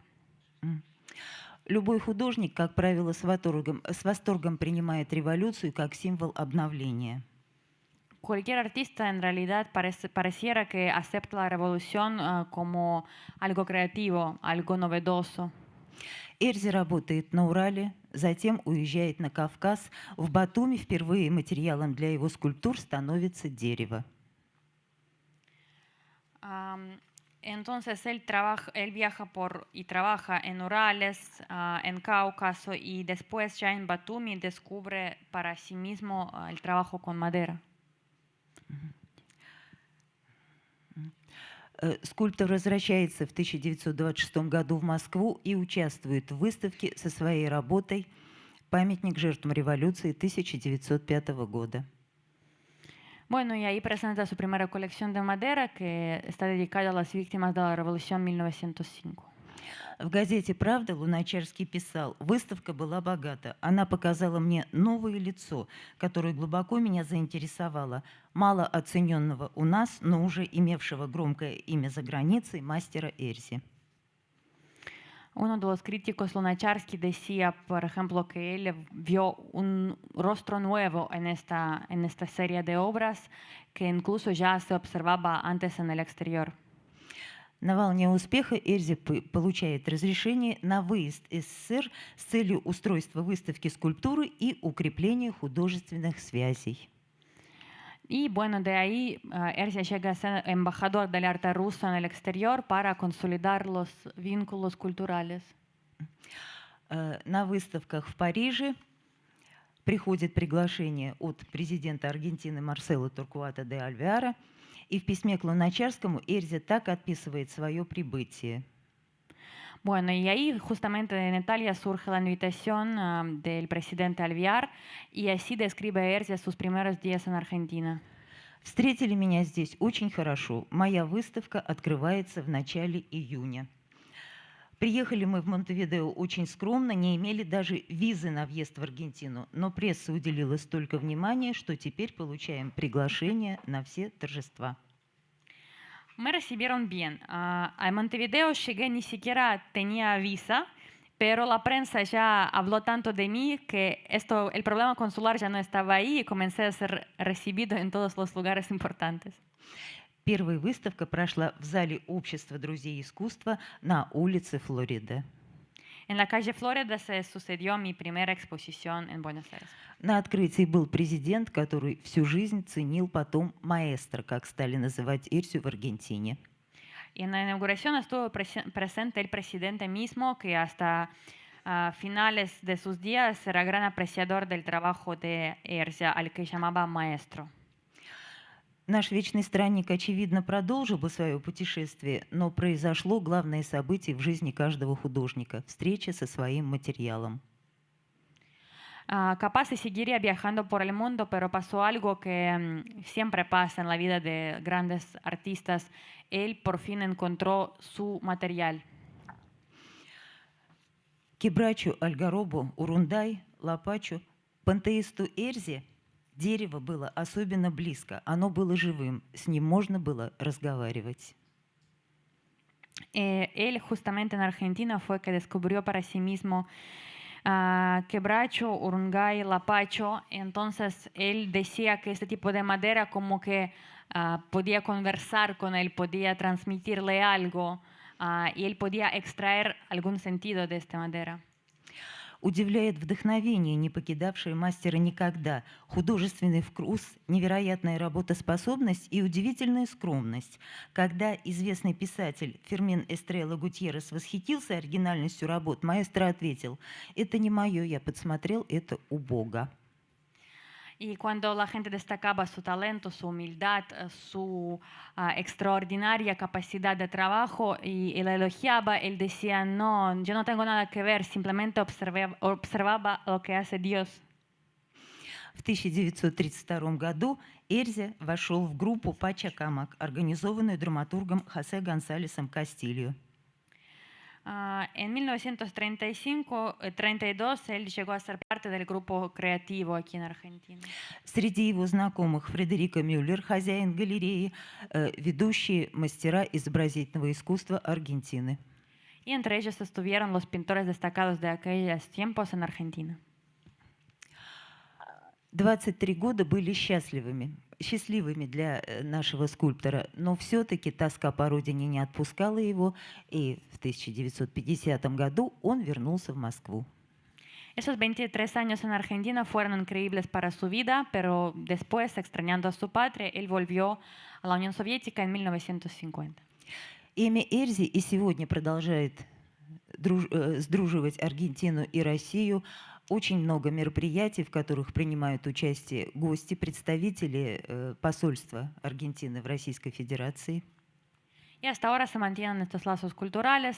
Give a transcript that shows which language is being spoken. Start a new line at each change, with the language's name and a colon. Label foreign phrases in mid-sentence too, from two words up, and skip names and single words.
Russian: Любой художник, как правило, с восторгом принимает революцию как символ обновления.
Spanish: Cualquier artista en realidad pareciera que acepta la revolución como algo creativo, algo novedoso.
Russian: Эрзи работает на Урале, затем уезжает на Кавказ. В Батуми впервые материалом для его скульптур становится дерево.
Spanish: Entonces él viaja y trabaja en Urales, en Cáucaso, y después ya en Batumi descubre para sí mismo el trabajo con madera.
Russian: Скульптор возвращается в 1926 году в Москву и участвует в выставке со своей работой «Памятник жертвам революции» 1905 года.
Spanish: Bueno, y ahí presenta su primera colección de madera que está dedicada a las víctimas de la Revolución 1905.
Russian: В газете «Правда» Луначарский писал: «Выставка была богата. Она показала мне новое лицо, которое глубоко меня заинтересовало, мало оцененного у нас, но уже имевшего громкое имя за границей, мастера Эрзи».
Spanish: Uno de los críticos, Lunacharsky, decía, por ejemplo, que él vio un rostro nuevo en esta serie de obras que incluso ya se observaba antes en el exterior.
Russian: На волне успеха Эрзи получает разрешение на выезд из СССР с целью устройства выставки скульптуры и укрепления художественных связей.
Spanish: Y bueno, de ahí Эрзи llega a ser embajador del arte ruso en el exterior para consolidar los vínculos culturales.
Russian: На выставках в Париже приходит приглашение от президента Аргентины Марсело Торкуата де Альвеара, и в письме к Луначарскому Эрзи так описывает свое прибытие.
Spanish: Bueno, y ahí justamente en Italia surge la invitación del presidente Alvear, y así describe Эрзи sus primeros días en Argentina.
Russian: Встретили меня здесь очень хорошо. Моя выставка открывается в начале июня. Приехали мы в Монтевидео очень скромно, не имели даже визы на въезд в Аргентину, но пресса uделила столько внимания, что теперь получаем приглашение на все торжества.
Spanish: Me recibieron bien. A Montevideo llegué, ni siquiera tenía visa, pero la prensa ya habló tanto de mí que el problema consular ya no estaba ahí, y comencé a ser recibido en todos los lugares importantes.
Russian: Первая выставка прошла в зале Общества друзей искусства на улице Флорида.
Spanish: En la calle Florida se sucedió mi primera exposición en Buenos Aires.
Russian: На открытии был президент, который всю жизнь ценил потом маэстро, как стали называть Эрзю в Аргентине.
Spanish: Y en la inauguración estuvo presente el presidente mismo, que hasta finales de sus días era gran apreciador del trabajo de Эрзя, al que llamaba maestro.
Russian: Наш вечный странник, очевидно, продолжил бы свое путешествие, но произошло главное событие в жизни каждого художника – встреча со своим материалом.
Spanish: Capaz de seguiría viajando por el mundo, pero pasó algo que siempre pasa en la vida de grandes artistas. Él por fin encontró su material.
Russian: Кебрачу, Альгаробу, Урундай, Лапачу, пантеисту Эрзе дерево было особенно близко, оно было живым, с ним можно было разговаривать.
Spanish: Él justamente en Argentina fue que descubrió para sí mismo Quebracho, Urungay, Lapacho. Entonces él decía que este tipo de madera como que podía conversar con él, podía transmitirle algo y él podía extraer algún sentido de esta madera.
Russian: Удивляет вдохновение, не покидавшее мастера никогда, художественный вкус, невероятная работоспособность и удивительная скромность. Когда известный писатель Фермин Эстрелла Гутьеррес восхитился оригинальностью работ, маэстро ответил: «Это не мое, я подсмотрел это у Бога».
Spanish: Y cuando la gente destacaba su talento, su humildad, su extraordinaria capacidad de trabajo y la elogiaba, él decía, no, yo no tengo nada que ver, simplemente observaba lo que hace Dios.
Russian: В 1932 году Эрзе вошел в группу Пачакамак, организованную драматургом Хосе Гонсалесом Кастильо.
Spanish: En 1935-32 él llegó a ser parte del grupo creativo aquí en Argentina.
Russian: Среди его знакомых Фредерико Мюллер, хозяин галереи, ведущие мастера изобразительного искусства Аргентины.
Spanish: Y entre ellos estuvieron los pintores destacados de aquellos tiempos en Argentina.
Russian: 23 года были счастливыми для нашего скульптора, но все-таки тоска по родине не отпускала его, и в 1950 году он вернулся в Москву.
Spanish: Esos 23 años en Argentina fueron increíbles para su vida, pero después, extrañando a su patria, él volvió a la Unión Soviética en 1950.
Russian: Имя Эрзи и сегодня продолжает сдруживать Аргентину и Россию. Очень много мероприятий, в которых принимают участие гости, представители посольства Аргентины в Российской Федерации.
Spanish: Y hasta ahora se mantienen estos lazos culturales.